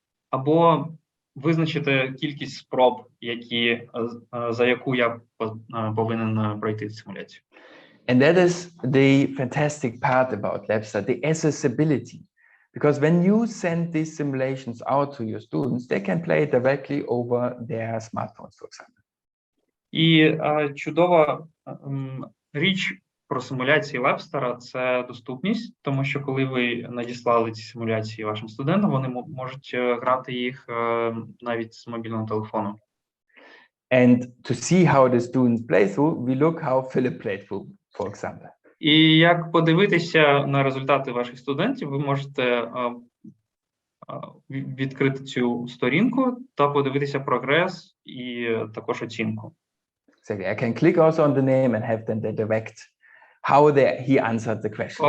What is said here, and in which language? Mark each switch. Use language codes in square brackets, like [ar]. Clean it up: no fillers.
[uk] Або визначити кількість спроб, за яку я повинен пройти симуляцію. [en] And that is the fantastic part about Labster, the accessibility. Because when you send these simulations out to your students, they can play it directly over their smartphones, for example. [uk] І чудова річ про симуляції Labster – це доступність, тому що коли ви надіслали ці симуляції вашим студентам, вони можуть грати їх навіть з мобільного телефону. [en] And to see how the students play through, we look how Philip played through, for example. [uk] І як подивитися на результати ваших студентів, ви можете відкрити цю сторінку та подивитися прогрес і також оцінку. [en] Exactly. I can click also on the name and have them direct how he answered the questions.